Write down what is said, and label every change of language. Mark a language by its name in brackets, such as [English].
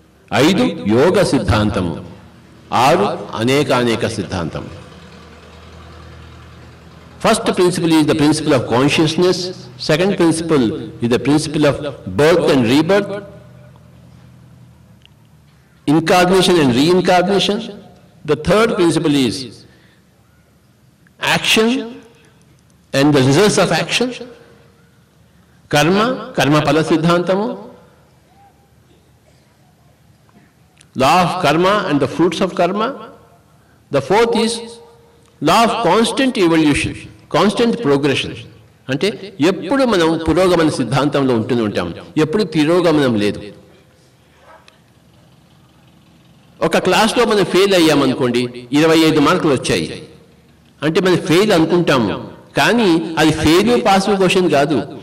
[Telugu] 5 యోగ సిద్ధాంతము. 6 అనేక సిద్ధాంతం. [English] First principle is the principle of consciousness. Second principle is the principle of birth and rebirth, incarnation and reincarnation. The third principle is action and the results of action. [Telugu] Karma phala siddhantamu. [English] Law of karma and the fruits of karma. The fourth is law of constant evolution, constant progression. [Telugu] అంటే ఎప్పుడు మనం పురోగమన సిద్ధాంతంలో ఉంటూనే ఉంటాం, ఎప్పుడు తిరోగమనం లేదు. ఒక క్లాస్లో మనం ఫెయిల్ అయ్యామనుకోండి, 25 మార్కులు వచ్చాయి అంటే మనం ఫెయిల్ అనుకుంటాము, కానీ అది ఫెయిల్ పాస్ క్వశ్చన్ కాదు.